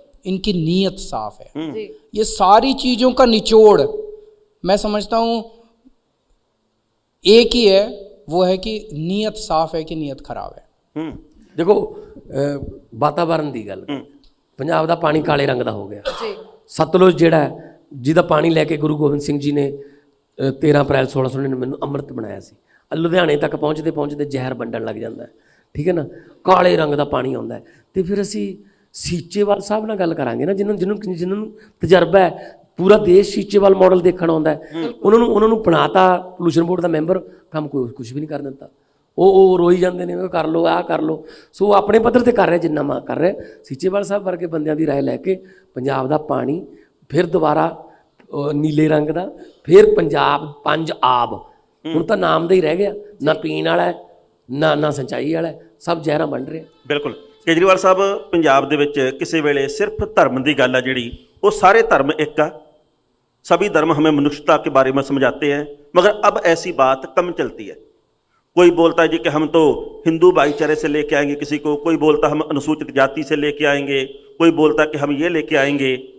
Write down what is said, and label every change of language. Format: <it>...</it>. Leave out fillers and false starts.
<hi>इनकी नीयत साफ है। ये सारी चीज़ों का निचोड़ मैं समझता हूँ एक ही है, वो है कि नीयत साफ है कि नीयत खराब है। देखो, वातावरण की गल, पंजाब का पानी काले रंग का हो गया। सतलुज जिहड़ा जिहदा पानी लैके गुरु गोबिंद सिंह जी ने 13 अप्रैल 1699</hi> <pa>ਨੂੰ ਅੰਮ੍ਰਿਤ ਬਣਾਇਆ ਸੀ। ਲੁਧਿਆਣੇ ਤੱਕ ਪਹੁੰਚਦੇ ਜ਼ਹਿਰ ਵੰਡਣ ਲੱਗ ਜਾਂਦਾ ਹੈ, ਠੀਕ ਹੈ ਨਾ। ਕਾਲੇ ਰੰਗ ਦਾ ਪਾਣੀ ਆਉਂਦਾ ਹੈ। ਤੇ ਫਿਰ ਅਸੀਂ ਸੀਚੇਵਾਲ ਸਾਹਿਬ ਨਾਲ ਗੱਲ ਕਰਾਂਗੇ ਨਾ, ਜਿਨ੍ਹਾਂ ਨੂੰ ਤਜਰਬਾ ਹੈ। ਪੂਰਾ ਦੇਸ਼ ਸੀਚੇਵਾਲ ਮਾਡਲ ਦੇਖਣ ਆਉਂਦਾ ਹੈ। ਉਹਨਾਂ ਨੂੰ ਬਣਾਤਾ ਪੋਲੂਸ਼ਨ ਬੋਰਡ ਦਾ ਮੈਂਬਰ, ਕੰਮ ਕੁਝ ਵੀ ਨਹੀਂ ਕਰ ਦਿੱਤਾ। ਉਹ ਰੋਈ ਜਾਂਦੇ ਨੇ, ਕਰ ਲਓ ਆਹ ਕਰ ਲਓ। ਸੋ ਆਪਣੇ ਪੱਧਰ ਤੇ ਕਰ ਰਿਹਾ ਜਿੰਨਾ ਕਰ ਰਿਹਾ। ਸੀਚੇਵਾਲ ਸਾਹਿਬ ਵਰਗੇ ਬੰਦਿਆਂ ਦੀ ਰਾਏ ਲੈ ਕੇ ਪੰਜਾਬ ਦਾ ਪਾਣੀ ਫਿਰ ਦੁਬਾਰਾ ਨੀਲੇ ਰੰਗ ਦਾ, ਫਿਰ ਪੰਜਾਬ 5 ਆਬ, ਹੁਣ ਤਾਂ ਨਾਮ ਦਾ ਹੀ ਰਹਿ ਗਿਆ, ਨਾ ਪੀਣ ਵਾਲਾ ਨਾ ਸਿੰਚਾਈ ਵਾਲਾ, ਸਭ ਜ਼ਹਿਰਾਂ ਬਣ ਰਹੇ। ਬਿਲਕੁਲ ਕੇਜਰੀਵਾਲ ਸਾਹਿਬ, ਪੰਜਾਬ ਦੇ ਵਿੱਚ ਕਿਸੇ ਵੇਲੇ ਸਿਰਫ ਧਰਮ ਦੀ ਗੱਲ ਆ ਜਿਹੜੀ,</pa> <hi>वो सारे धर्म एक का, सभी धर्म हमें मनुष्यता के बारे में समझाते हैं, मगर अब ऐसी बात कम चलती है। कोई बोलता है जी कि हम तो हिंदू भाईचारे से लेके आएंगे किसी को, कोई बोलता हम अनुसूचित जाति से लेके आएंगे, कोई बोलता कि हम ये लेके आएंगे।</hi>